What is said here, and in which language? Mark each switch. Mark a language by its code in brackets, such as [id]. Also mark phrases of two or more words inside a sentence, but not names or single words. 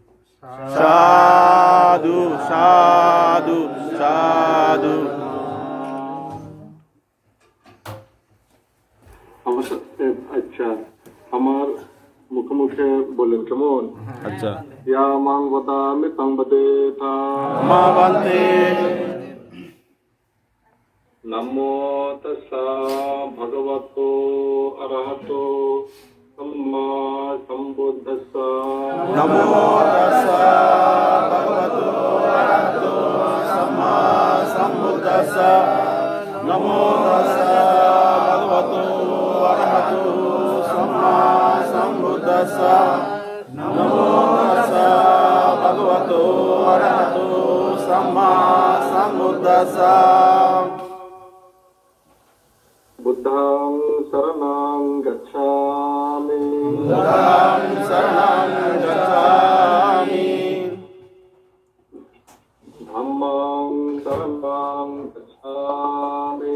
[bn] সাধু সাধু সাধু। আচ্ছা, আমার মুখে মুখে বলেন, কেমন? আচ্ছা। [pi] ইয়া মাং বদামি তাং বদে থা মা বান্তে। নমো তাস্সা ভগবতো অরহতো সম্মা সম্বুদ্ধাস্সা। নমো তাস্সা ভগবতো অরহতো সম্মা সম্বুদ্ধাস্সা। নমো তাস্সা ভগবতো অরহতো সম্মা সম্বুদ্ধাস্সা। নমো তাস্সা ভগবতো অরহতো সম্মা সম্বুদ্ধাস্সা। বুদ্ধং শরণং গচ্ছামি। বুদ্ধং শরণং গচ্ছামি। ধম্মং শরণং গচ্ছামি।